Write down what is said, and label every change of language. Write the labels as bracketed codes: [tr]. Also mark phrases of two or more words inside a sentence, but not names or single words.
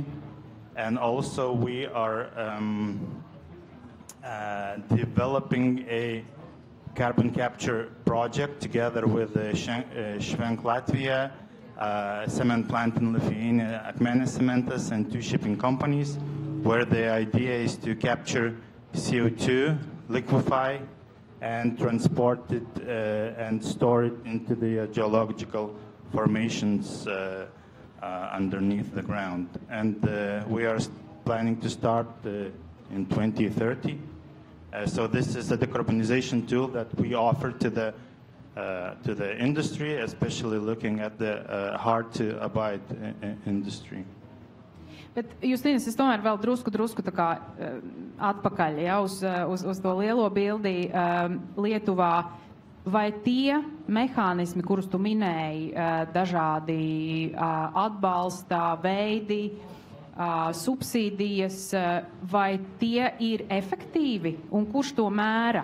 [en] And also we are developing a carbon capture project together with Švenk Latvija, cement plant in Lithuania, Akmenės Cementas, and 2 shipping companies, where the idea is to capture CO2, liquefy, and transport it and store it into the geological formations underneath the ground. And we are planning to start in 2030. So this is a decarbonization tool that we offer to the industry, especially looking at the hard-to-abide industry. [lv] Bet, Justīnas, es tomēr vēl drusku tā kā atpakaļ, ja, uz to lielo bildi Lietuvā. Vai tie mehānismi, kurus tu minēji, dažādi atbalsta veidi, subsīdijas, vai tie ir efektīvi un kurš to mēra?